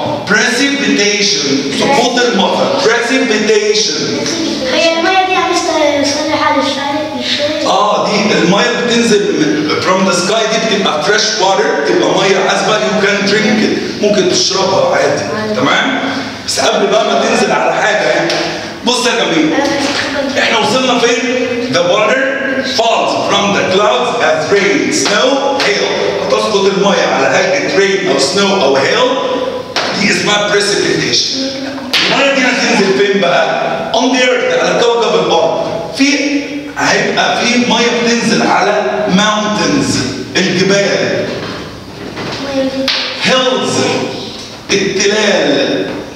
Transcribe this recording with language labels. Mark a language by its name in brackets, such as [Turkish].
[Arabic] precipitation سقوط المطر precipitation. هي المية دي عم يصلي حال الشاي. دي المية بتنزل [English] from the sky، [Arabic] دي بتبقى fresh water، تبقى مية عذبة [English] you can drink it، [Arabic] ممكن تشربها عادي. تمام؟ بس قبل بقى ما تنزل على حاجة يعني. بص يا جميل، احنا وصلنا فين؟ [English] the water falls from the clouds as rain, snow, hail. [Arabic] تسقط المية على هيئة rain أو snow أو hail، دي اسمها precipitation. المية دي هتنزل فين بقى؟ [English] on the earth، [Arabic] على كوكب الأرض. هيبقى في مية بتنزل على mountains الجبال، hills التلال.